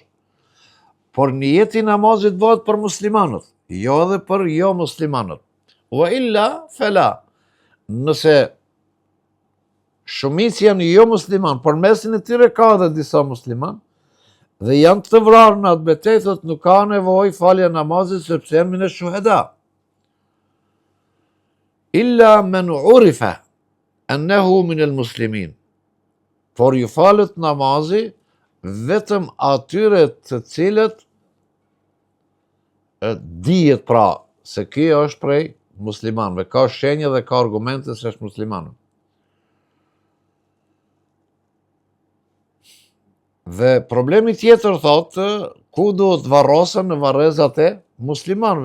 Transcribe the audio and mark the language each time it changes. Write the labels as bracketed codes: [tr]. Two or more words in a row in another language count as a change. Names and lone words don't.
[sq] Por niyeti i namazit bëhet për muslimanët, jo edhe për jo muslimanët. [ar] Wa illa fala. [sq] Nëse shumica janë jo musliman, por mesin e tyre ka edhe disa musliman, dhe janë të vrarë në atë betejë, thot nuk ka nevojë falja namazit sepse janë [ar] min ash-shuhada. Illa man urifa annahu min al-muslimin. [sq] Por ju falët namazi vetëm atyre të cilët dihet pra se ky është prej muslimanëve, ka shenjë dhe ka argumente se është musliman. Dhe problemi tjetër thotë, ku duhet varrosen në varrezat e muslimanëve.